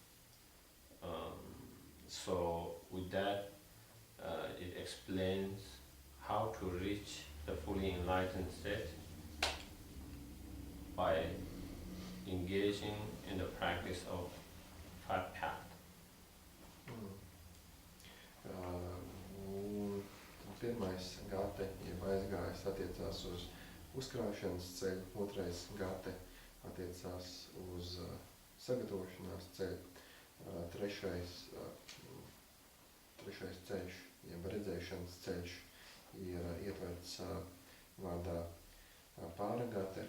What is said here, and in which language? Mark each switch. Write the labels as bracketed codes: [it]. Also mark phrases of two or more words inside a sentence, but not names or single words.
[en] So with that, it explains how to reach the fully enlightened state by engaging in the practice of five paths. [lv] Pirmais gate, jeb aizgājis, attiecās uz uzkrāšanas ceļu, otrais gate attiecās uz sagatavošanās ceļu, trešais ceļš, jeb redzēšanas ceļš, ir ietverts vārdā pāragate.